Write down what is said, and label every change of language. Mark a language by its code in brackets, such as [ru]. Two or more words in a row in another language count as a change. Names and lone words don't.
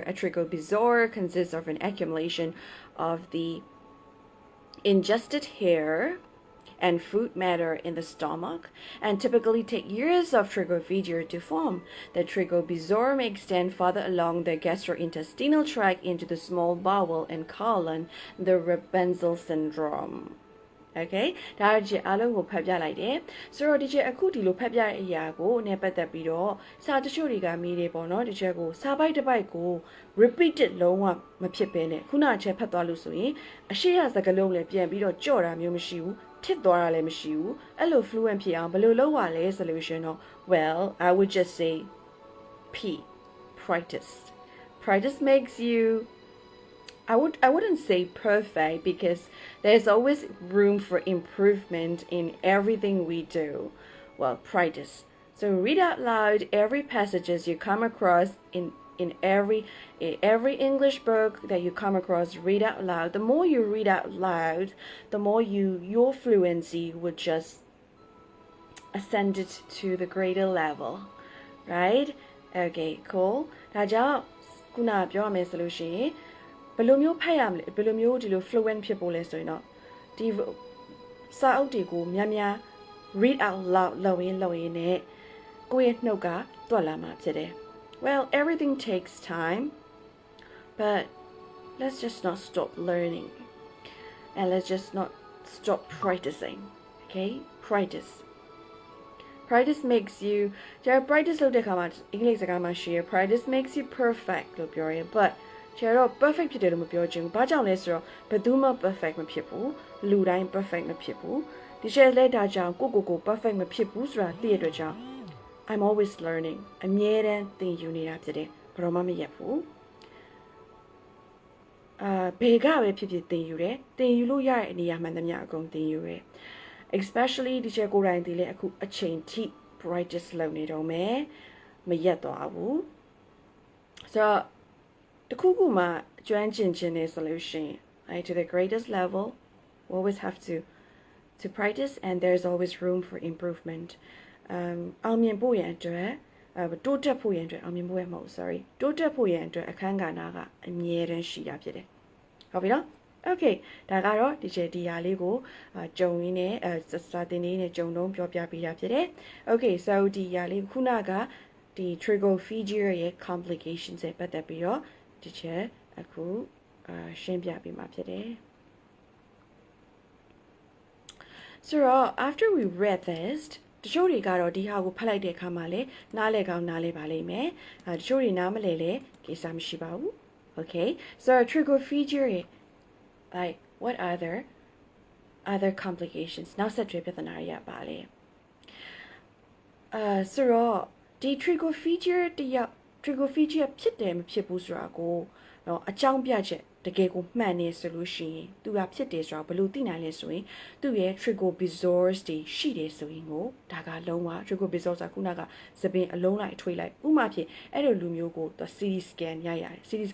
[en] A trichobezoar consists of an accumulation of the ingested hair and food matter in the stomach and typically take years of trichophagia to form. The trichobezoar may extend further along the gastrointestinal tract into the small bowel and colon, the Rebenzl syndrome. [my] Okay, ဒါကြည့်အားလုံးကိုဖတ်ပြလိုက်တယ်ဆိုတော့ဒီချက်အခုဒီလိုဖတ်ပြတဲ့အရာကိုနဲ့ပတ်သက်ပြီးတော့စာတ ချို့တွေကမေးတယ်ပေါ့နော်ဒီချက်ကိုစာပိုက်တစ်ပိုက်ကို repeated လုံးဝမဖြစ်ဘဲနဲ့ခုနချက်ဖတ်သွားလို့ဆိုရင်အရှိရစကားလုံးလည်းပြန်ပြီးတော့ကြော့တာမျိုးမရှိဘူးထစ်သွားတာလည်းမရှိဘူးအဲ့လို fluent ဖြစ်အောင်ဘယ်လိုလုပ်ရလဲဆိုလို့ရှင်တော့ [en] well I would just say P practice makes you I wouldn't say perfect because there's always room for improvement in everything we do. Well, practice. So read out loud every passages you come across in every English book that you come across. Read out loud. The more you read out loud, the more your fluency would just ascend it to the greater level, right? Okay, cool. [my] ဒါကြောင့်ခုနပြောရမယ်ဆိုလို့ရှိရင်ဘယ်လိုမျိုးဖတ်ရမလဲဘယ်လိုမျိုးဒီလို fluent ဖြစ်ဖို့လဲဆိုရင်တော့ဒီစာအုပ်တွေကိုများများ [en] read out loud [my] လုပ်ရင်းနဲ့ကိုယ့်ရဲ့နှုတ်ကတွက်လာမှာဖြစ်တယ် [en] Well everything takes time but let's just not stop learning and let's just not stop practicing okay practice makes you [my] practice လုပ်တဲ့အခါမှာအင်္ဂလိပ်စကားမှာရှိရ [en] practice makes you perfect [my] လို့ပြောရင် but ကျတော့ perfect ဖြစ်တယ်လို့မပြောချင်ဘူး။ဘာကြောင့်လဲဆိုတော့ဘယ်သူမှ perfect မဖြစ်ဘူး။လူတိုင်း perfect မဖြစ်ဘူး။ဒီချက်လဲဒါကြောင့်ကို perfect မဖြစ်ဘူးဆိုတာသိရတဲ့အတွက်ကြောင့် [en] I'm always learning [my] အမြဲတမ်းသင်ယူနေတာဖြစ်တယ်။ဘယ်တော့မှမရက်ဘူး ။ဘယ်ကပဲဖြစ်ဖြစ်သင်ယူတယ်။သင်ယူလို့ရတဲ့နေရာမှန်သမျှအကုန်သင်ယူတယ်။ Especially ဒီချက်ကိုယ်တိုင်ဒီလေအခုအချိန်ထိ practice လုပ်နေတော့မယ် ။မရက်သွားဘူး။ဆိုတော့တခုခုမှကျွမ်းကျင်ခြင်းနဲ့ [en] solution right to the greatest level we always have to practice and there's always room for improvement [my] အောင်မြင်ဖို့ရန်အတွက်တိုးတက်ဖို့ရန်အတွက်အောင်မြင်ဖို့ရမဟုတ် sorry တိုးတက်ဖို့ရန်အတွက်အခန်းကဏ္ဍကအမြဲတမ်းရှိတာဖြစ်တယ်ဟုတ်ပြီနော် okay ဒါကတော့ဒီချက်ဒီဟာလေးကိုကြုံရင်းနဲ့စာသင်လေးနဲ့ကြုံတော့ပြောပြပေးတာဖြစ်တယ် [en] okay so [my] ဒီဟာလေးခုနကဒီ trichophagia ရဲ့ complications တွေပတ်သက်ပြီးတော့ဒီချက်အခုရှင်းပြပေးမှာဖြစ်တယ် [en] So after we read this [my] တချို့တွေကတော့ဒီဟာကိုဖတ်လိုက်တဲ့အခါမှာလေနားလည်ကောင်းနားလည်ပါလိမ့်မယ်တချို့တွေနားမလည်လဲကိစ္စမရှိပါဘူး [en] Okay so trichophagia like what other complications [my] နောက်ဆက်တွဲပြဿနာတွေရပါလဲဆိုတော့ဒီ trichophagia ဖြစ်တယ်မဖြစ်ဘူးဆိုတာကိုနော်အကြောင်းပြချက်တကယ်ကိုမှန်နေ ဆိုလို့ရှိရင်သူကဖြစ်တယ်ဆိုတာဘယ်လိုသိနိုင်လဲဆိုရင်သူ့ရဲ့ trichobezoars တွေရှိတယ်ဆိုရင်ကိုဒါကလုံးဝ trichobezoars ကခုနကသပင်အလုံးလိုက်ထွေးလိုက်ဥမာဖြစ်အဲ့လိုလူမျိုးကိုသူ [en] CT scan [my] ရိုက်ရတယ် CT